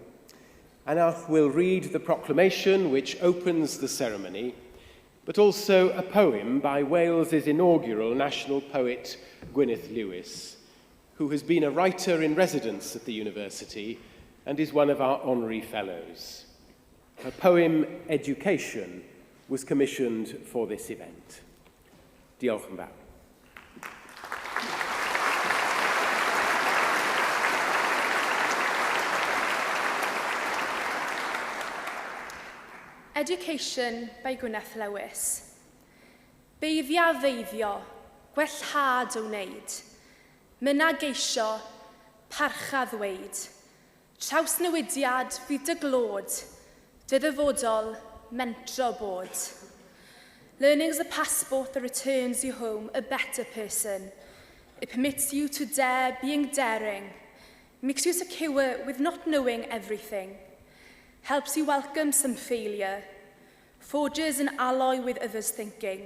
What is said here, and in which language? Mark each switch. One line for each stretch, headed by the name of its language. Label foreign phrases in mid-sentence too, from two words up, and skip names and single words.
English: Anarth will read the proclamation which opens the ceremony, but also a poem by Wales's inaugural national poet, Gwyneth Lewis, who has been a writer in residence at the university and is one of our honorary fellows. Her poem, Education, was commissioned for this event.
Welsh: Diolch yn fawr.
English: Education by Gwyneth Lewis.
Welsh: Beiddia feiddio, gwellhad o wneud. Myna geisio, parcha ddweud. Trawsnewidiad fydd dy glod, dy ddyfodol, mentro bod.
English: Learning's a passport that returns you home a better person. It permits you to dare being daring, makes you secure with not knowing everything, helps you welcome some failure, forges an alloy with others' thinking.